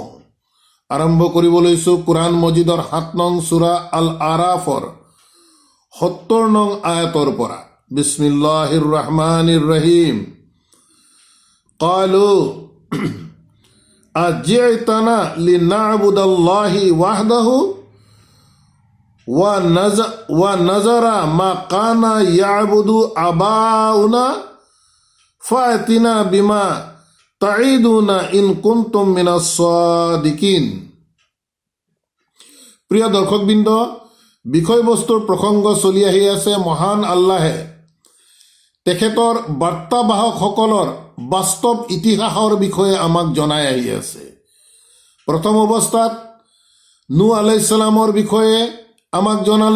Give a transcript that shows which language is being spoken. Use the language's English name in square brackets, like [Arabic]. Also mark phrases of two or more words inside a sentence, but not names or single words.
[Assamese] আৰম্ভ কৰিব লৈছোঁ কোৰআন মজিদৰ 7 নং সূৰা আল আৰাফৰ 70 নং আয়াতৰ পৰা। [Arabic] بسم الله الرحمن الرحيم قالوا أجئتنا لنعبد الله وحده ونذر ما كان يعبد آباؤنا فأتنا بما تعدنا إن كنتم من الصادقين. [Assamese] প্ৰিয় দৰ্শকবৃন্দ, বিষয়বস্তুৰ প্ৰসংগ চলি আহি আছে। মহান আল্লাহে তেখেতৰ বাৰ্তাবাহকসকলৰ বাস্তৱ ইতিহাসৰ বিষয়ে আমাক জনাই আহি আছে। প্ৰথম অৱস্থাত নূহ আলাইহিছ সালামৰ বিষয়ে আমাক জনালে।